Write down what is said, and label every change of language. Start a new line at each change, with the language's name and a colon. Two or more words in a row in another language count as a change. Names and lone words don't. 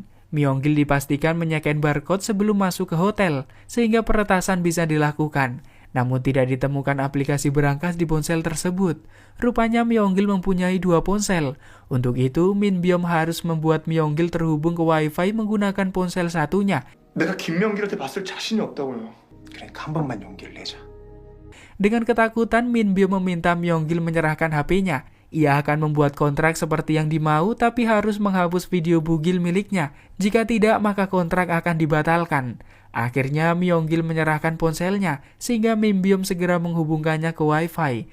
Indonesian: Myong-gil dipastikan menyeken barcode sebelum masuk ke hotel, sehingga peretasan bisa dilakukan. Namun tidak ditemukan aplikasi berangkas di ponsel tersebut. Rupanya Myong-gil mempunyai 2 ponsel. Untuk itu, Min Byom harus membuat Myong-gil terhubung ke Wi-Fi menggunakan ponsel satunya.
Korean: 내가 김명길한테 봤을 자신이 없다고요. 그러니까 한 번만 용기를 내자.
Indonesian: Dengan ketakutan, Min Byom meminta Myong-gil menyerahkan HP-nya. Ia akan membuat kontrak seperti yang dimau tapi harus menghapus video bugil miliknya. Jika tidak, maka kontrak akan dibatalkan. Akhirnya Myonggil menyerahkan ponselnya sehingga Min Byum segera menghubungkannya ke Wi-Fi.